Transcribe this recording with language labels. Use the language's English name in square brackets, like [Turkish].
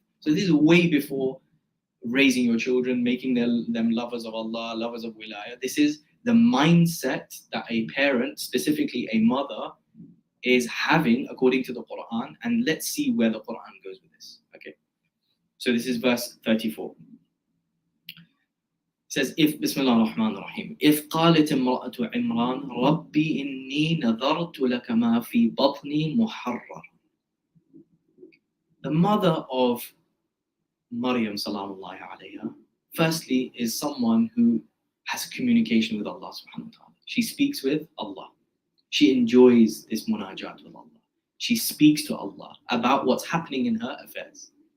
[English] So this is way before raising your children, making them lovers of Allah, lovers of Wilayah. This is the mindset that a parent, specifically a mother, is having according to the Quran. And let's see where the Quran goes with this. Okay. So this is verse 34. It says, if Bismillah ar-Rahman ar-Rahim, if [Arabic] قالت امرأة عمران ربي إني نذرت لك ما في بطني محرر. [English] The mother of Maryam salamullahi alayha, firstly, is someone who has communication with Allah subhanahu wa ta'ala. She speaks with Allah. She enjoys this munajat with Allah. She speaks to Allah about what's happening in her affairs.